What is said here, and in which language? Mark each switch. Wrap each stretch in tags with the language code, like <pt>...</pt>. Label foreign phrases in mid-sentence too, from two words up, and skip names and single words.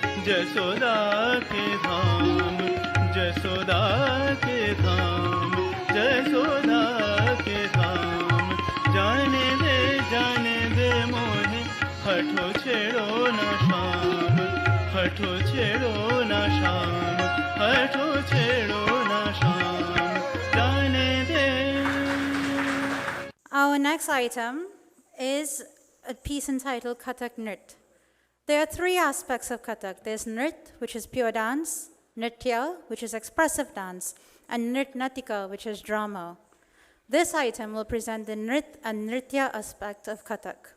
<hi>जसोदा के धाम जसोदा के धाम जसोदा के धाम जाने दे मोने हठो छेड़ो ना शाम हठो छेड़ो ना शाम हठो छेड़ो ना शाम जाने दे.</hi> <en>Our next item is a piece entitled Kathak Nrit. There are three aspects of Kathak. There's Nrit, which is pure dance, Nritya, which is expressive dance, and Nrit Natika, which is drama. This item will present the Nrit and Nritya aspect of Kathak.</en>